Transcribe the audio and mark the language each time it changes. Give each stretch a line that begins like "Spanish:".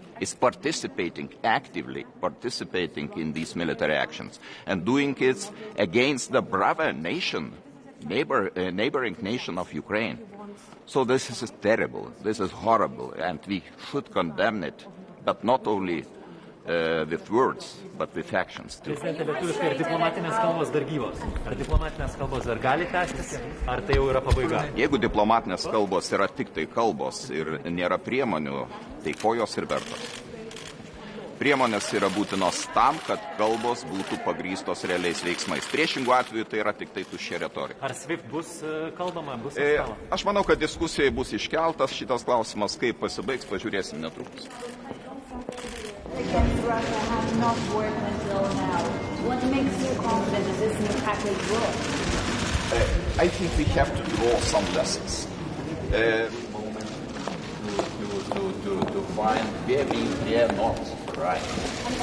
English: Is participating, actively participating in these military actions, and doing it against the brother nation, neighboring nation of Ukraine. So this is terrible, this is horrible, and we should condemn it, but not only with words, but with actions too.
Lithuanian: Prezidente, lietuviškai, ar diplomatinės kalbos dar gyvos? Ar diplomatinės kalbos dar gali tęstis? Ar tai jau yra pabaiga? Jeigu diplomatinės kalbos yra tik tai kalbos ir nėra priemonių, tai ko jos ir vertos? Priemonės yra būtinos tam, kad kalbos būtų pagrįstos realiais veiksmais. Priešingų atveju tai yra tik tai tuščia retorika. Ar SWIFT bus kalbama, bus Aš manau, kad diskusijai bus iškeltas šitas klausimas, kaip pasibaigs, pažiūrėsim netrukus.
English: Against Russia have not worked until now. What makes you confident that this new package will? I think we have to draw some lessons to find where we are not right.